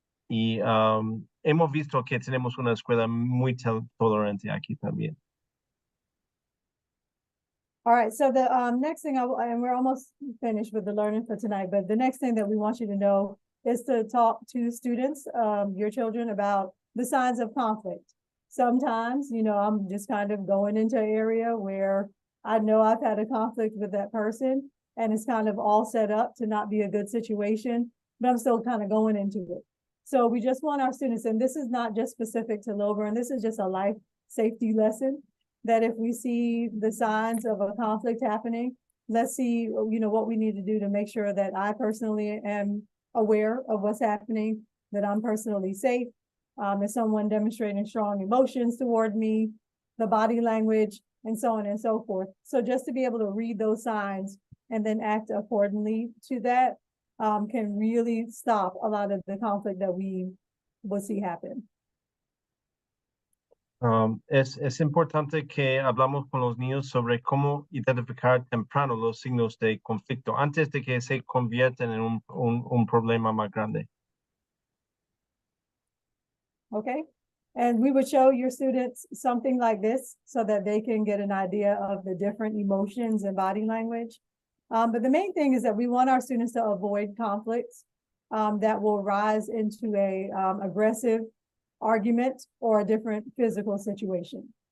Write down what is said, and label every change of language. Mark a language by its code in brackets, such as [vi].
[es] Hemos visto que tenemos una escuela muy tolerante aquí también. [en] All right, so the next thing, and we're almost finished with the learning for tonight, but the next thing that we want you to know is to talk to students, your children, about the signs of conflict. Sometimes, I'm just kind of going into an area where I know I've had a conflict with that person and it's kind of all set up to not be a good situation, but I'm still kind of going into it. So we just want our students, and this is not just specific to Lilburn, this is just a life safety lesson. that if we see the signs of a conflict happening, let's see, what we need to do to make sure that I personally am aware of what's happening, that I'm personally safe. Is someone demonstrating strong emotions toward me, the body language, and so on and so forth. So just to be able to read those signs and then act accordingly to that can really stop a lot of the conflict that we will see happen. [es] Es importante que hablamos con los niños sobre cómo identificar temprano los signos de conflicto antes de que se conviertan en un problema más grande. [en] Okay, and we would show your students something like this so that they can get an idea of the different emotions and body language. But the main thing is that we want our students to avoid conflicts that will rise into a aggressive argument or a different physical situation.